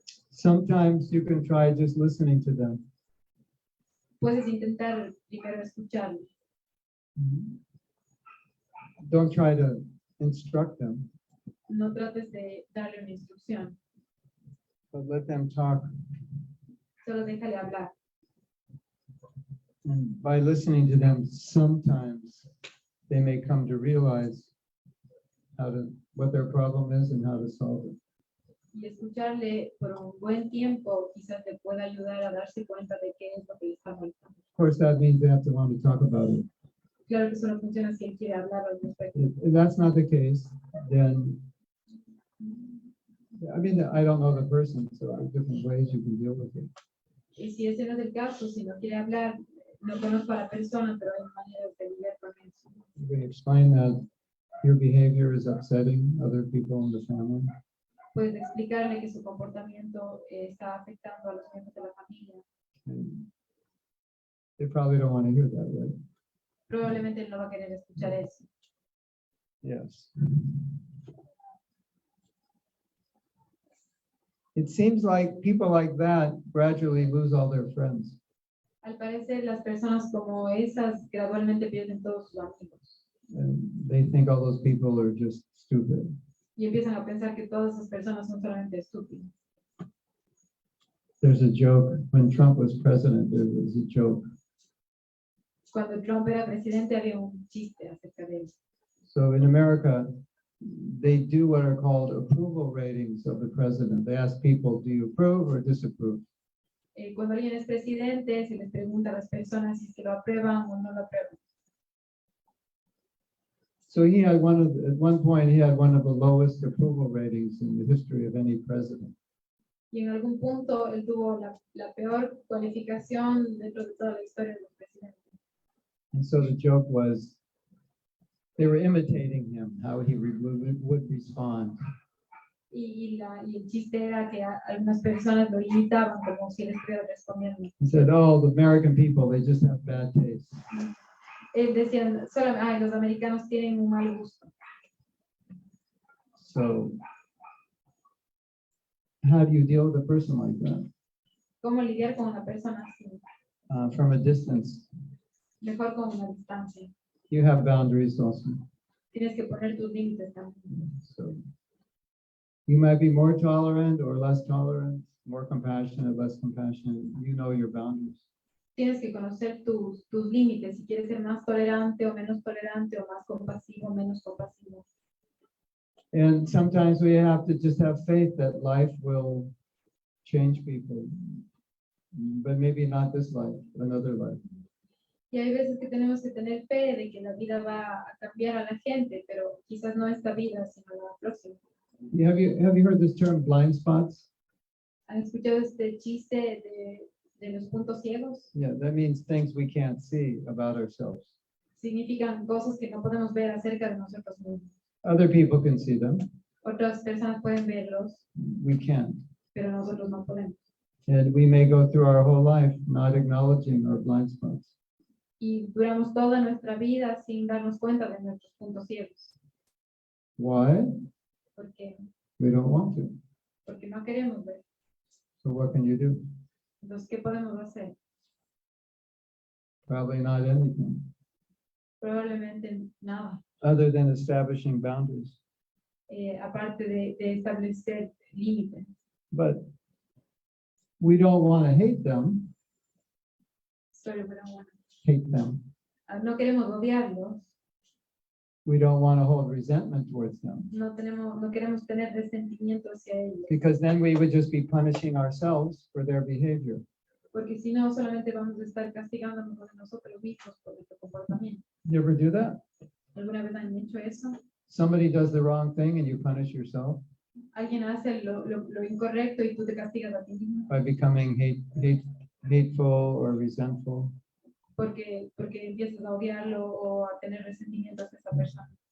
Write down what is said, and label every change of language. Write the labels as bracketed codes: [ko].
[en] Sometimes you can try just listening to them. [es] Puedes intentar primero escucharlo. [en] Don't try to instruct them, [es] No trates de darle una instrucción, [en] but let them talk. [es] solo déjale hablar. [en] And by listening to them, sometimes they may come to realize what their problem is and how to solve it. [es] Y escucharle por un buen tiempo quizás le pueda ayudar a darse cuenta de qué es lo que le está molestando. [en] Of course, that means they have to want to talk about it. [es] Claro que eso no funciona si él quiere hablar al respecto. [en] If that's not the case, then, I mean, I don't know the person, so there are different ways you can deal with it. [es] Y si ese no es el caso, si no quiere hablar, no conozco a la persona, pero hay maneras de lidiar con eso. [en] You can explain that your behavior is upsetting other people in the family. [es] Puedes explicarle que su comportamiento está afectando a los miembros de la familia. [en] And they probably don't want to hear that, right? [es] Probablemente él no va a querer escuchar eso. [en] Yes. It seems like people like that gradually lose all their friends. [es] Al parecer, las personas como esas gradualmente pierden todos sus amigos [en] And they think all those people are just stupid. [es] y empiezan a pensar que todas esas personas son solamente estúpidas. [en] There's a joke, when Trump was president, there was a joke. [es] Cuando Trump era presidente había un chiste acerca de él. [en] So in America, they do what are called approval ratings of the president. They ask people, do you approve or disapprove? [es] Cuando alguien es presidente, se les pregunta a las personas si es que lo aprueban o no lo aprueban. [en] So he had at one point, he had one of the lowest approval ratings in the history of any president. [es] Y en algún punto él tuvo la peor cualificación dentro de toda la historia de los presidentes. [en] And so the joke was, they were imitating him, how he would respond. [es] Y el chiste era que algunas personas lo imitaban como si él estuviera respondiendo. [en] He said, oh, the American people, they just have bad taste. [es] Decían, los americanos tienen un mal gusto. [en] So how do you deal with a person like that? [es] ¿Cómo lidiar con una persona así? [en] From a distance, [es] Mejor con una distancia. [en] you have boundaries also. [es] Tienes que poner tus límites también. [en] So you might be more tolerant or less tolerant, more compassionate, less compassionate. You know your boundaries. [es] Tienes que conocer tus límites, si quieres ser más tolerante o menos tolerante o más compasivo o menos compasivo. [en] And sometimes we have to just have faith that life will change people, but maybe not this life, another life. [es] Y hay veces que tenemos que tener fe de que la vida va a cambiar a la gente, pero quizás no esta vida, sino la próxima. [en] Have you heard this term blind spots? [es] ¿Han escuchado este chiste de los puntos ciegos? [en] Yeah, that means things we can't see about ourselves. [es] Significan cosas que no podemos ver acerca de nosotros mismos. [en] Other people can see them, [es] Otras personas pueden verlos, [en] we can't. [es] pero nosotros no podemos. [en] And we may go through our whole life not acknowledging our blind spots. [es] Y duramos toda nuestra vida sin darnos cuenta de nuestros puntos ciegos. [en] Why? [es] Porque [en] We don't want to. [es] no queremos ver. [en] So what can you do? [es] Entonces, ¿qué podemos hacer? [en] Probably not anything, [es] Probablemente nada, [en] other than establishing boundaries. [es] aparte de establecer límites. [en] But we don't want to hate them, Sorry, [es] pero bueno. [en] hate them. [es] No queremos odiarlos, [en] We don't want to hold resentment towards them, [es] no queremos tener resentimiento hacia ellos, [en] because then we would just be punishing ourselves for their behavior. [es] porque si no, solamente vamos a estar castigándonos a nosotros mismos por nuestro comportamiento. [en] You ever do that? [es] ¿Alguna vez han hecho eso? [en] Somebody does the wrong thing and you punish yourself [es] Alguien hace lo incorrecto y tú te castigas a ti mismo [en] by becoming hateful or resentful. [es] porque empiezas a odiarlo o a tener resentimiento hacia esa persona.